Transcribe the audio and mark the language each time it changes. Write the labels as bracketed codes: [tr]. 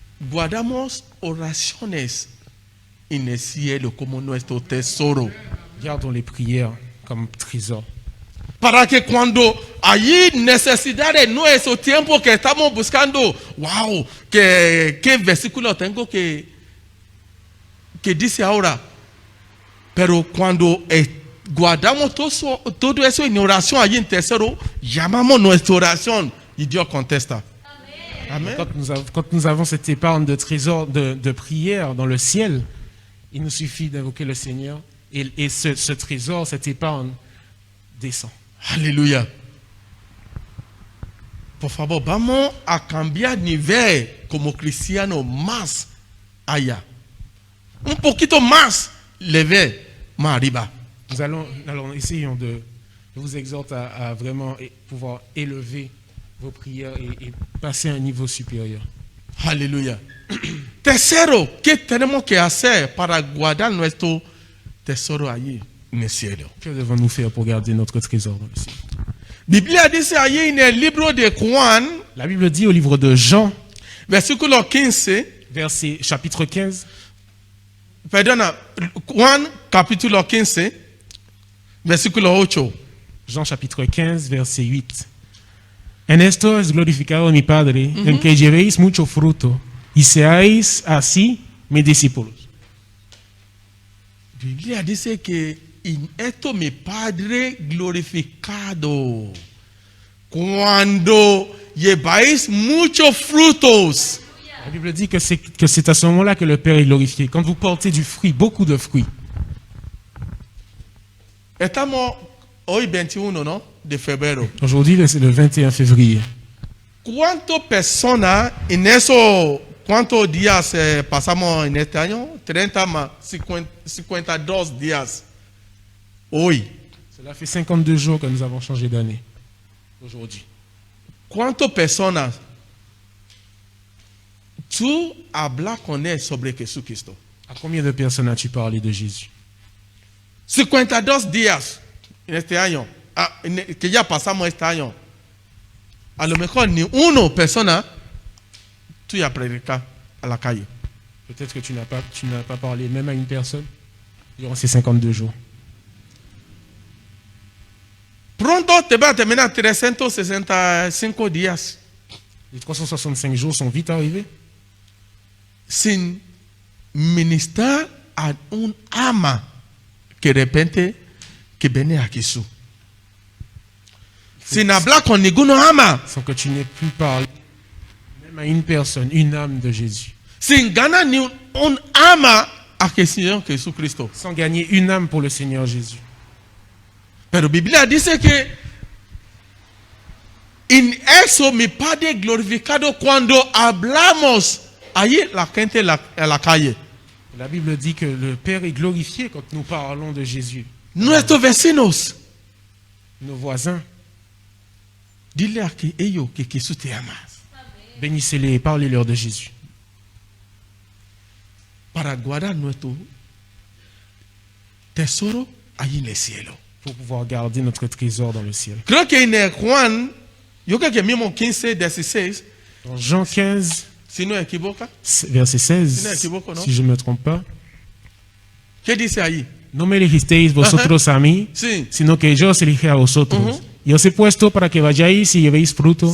[es] Guardamos oraciones en el cielo como nuestro tesoro. [fr] Gardons les prières comme trésor. [es] Para que cuando hay necesidades en nuestro tiempo que estamos buscando, wow, ¿qué versículo tengo que dice ahora? Pero cuando guardamos todo eso en oración allí en tesoro, llamamos nuestra oración y Dios contesta. Amen. [fr] Quand nous avons cette épargne de trésor, de prière dans le ciel, il nous suffit d'invoquer le Seigneur et ce trésor, cette épargne descend. [es] Aleluya. Por favor, vamos a cambiar nivel como cristiano más allá. Un poquito más levé, más arriba. [fr] Nous allons essayons de vous exhorter à vraiment pouvoir élever vos prières et passer à un niveau supérieur. [es] Aleluya. Tercero, ¿qué tenemos que hacer para guardar nuestro tesoro allí en el cielo? [fr] Que devons-nous faire pour garder notre trésor dans le ciel? [es] Biblia dice allí en el libro de Juan, [fr] La Bible dit au livre de Jean, [es] versículo 15, [fr] chapitre 15, [es] perdona, Juan capítulo 15, versículo 8. [fr] Jean chapitre 15, verset 8. [es] En esto es glorificado mi Padre, en que llevéis mucho fruto y seáis así mis discípulos. Biblia dice que en esto mi Padre glorificado, cuando lleváis muchos frutos. [fr] La Bible dit que c'est à ce moment-là que le Père est glorifié. Quand vous portez du fruit, beaucoup de fruits. [es] Estamos hoy 21, ¿no? De febrero. [fr] Aujourd'hui, c'est le 21 février. [es] ¿Cuántas personas en eso, cuántos días pasamos en este año? 30 más 52 días. Hoy. [fr] Cela fait 52 jours que nous avons changé d'année. Aujourd'hui. [es] ¿Cuántas personas tú hablas con él sobre Jesucristo? [fr] À combien de personnes as-tu parlé de Jésus? [es] 52 días en este año, que ya pasamos este año. A lo mejor ni una persona tú ya predicas a la calle. [fr] Peut-être que tu n'as pas parlé même à une personne durant ces 52 jours. [es] Pronto te va a terminar 365 días [fr] Les 365 jours sont vite arrivés [es] sin ministrar a un ama que de repente que viene a Jesús. Sin hablar con ninguno ama. [fr] sans que tu n'aies pu parler même à une personne, une âme de Jésus. [es] Sin ganar ni un ama a Señor Jesucristo. [fr] Sans gagner une âme pour le Seigneur Jésus. [es] Pero Biblia dice que en eso mi Padre glorificado cuando hablamos allí la gente en la calle. [fr] La Bible dit que le Père est glorifié quand nous parlons de Jésus. [es] Nuestros vecinos, [fr] Nos voisins, [es] dile a que ellos que Jesús te ama. [fr] bénissez-les et parlez-leur de Jésus. [es] Para guardar nuestro tesoro allí en el cielo. [fr] Pour pouvoir garder notre trésor dans le ciel. [es] Creo que en el Juan, yo creo que mismo 15, 16, [fr] Dans Jean 15, [es] si no me equivoco, [fr] verset 16, [es] Si no me equivoco, ¿no? [fr] si je ne me trompe pas, [es] ¿qué dice ahí? no me elegisteis vosotros a mí, Sí. sino que yo os elegí a vosotros. Y os he puesto para que vayáis y llevéis fruto,